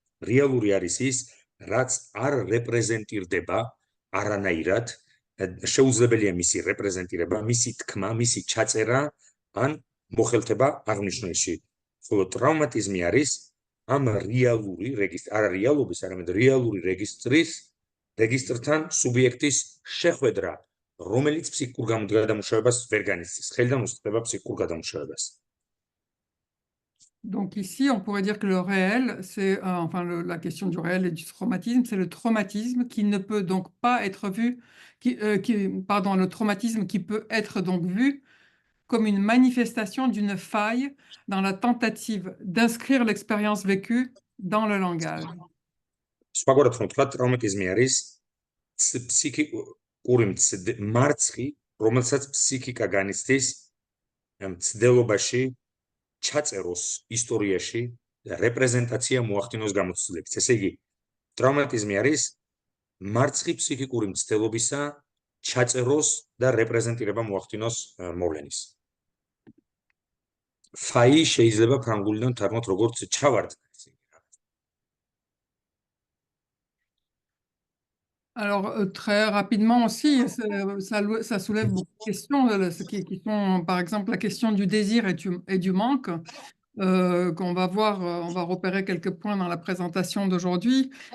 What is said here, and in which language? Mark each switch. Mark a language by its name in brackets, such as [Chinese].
[Georgian] რეალური არის ის, რაც არ რეპრეზენტირდება არანაირად, შეუძლებელია მისი რეპრეზენტირება, მისი თქმა, მისი ჩაწერა ან მოხელთება აღნიშნულში. ხოლო ტრავმატიზმი არის ამ რეალური რეგისტრი, არა რეალობის, არამედ რეალური რეგისტრთან სუბიექტის შეხვედრა, რომელიც ფსიქიკურ გადამუშავებას ვერ განიცდის, ხელიდან უსხლტება ფსიქიკურ გადამუშავებას. [French] Donc ici, on pourrait dire que le réel, c'est la question du réel et du traumatisme, c'est le traumatisme qui ne peut donc pas être vu, le traumatisme qui peut être donc vu comme une manifestation d'une faille dans la tentative d'inscrire l'expérience vécue dans le langage. [Georgian] სხვაგვარად რომ თქვა, ტრავმატიზმი არის ფსიქიკური მარცხი, რომელსაც ფსიქიკა განიცდის მცდელობაში ჩაწეროს ისტორიაში რეპრეზენტაცია მოახდინოს გამოცდილებით. ესე იგი, ტრავმატიზმი არის მარცხი ფსიქიკური მცდელობისა ჩაწეროს და რეპრეზენტირება მოახდინოს მოვლენის. ფაი შეიძლება ფრანგულიდან თარგმნოთ როგორც ჩავარდნა. [French] Alors, très rapidement aussi, ça soulève beaucoup de questions, qui sont, par exemple, la question du désir et du manque, qu'on va voir, on va repérer quelques points dans la présentation d'aujourd'hui.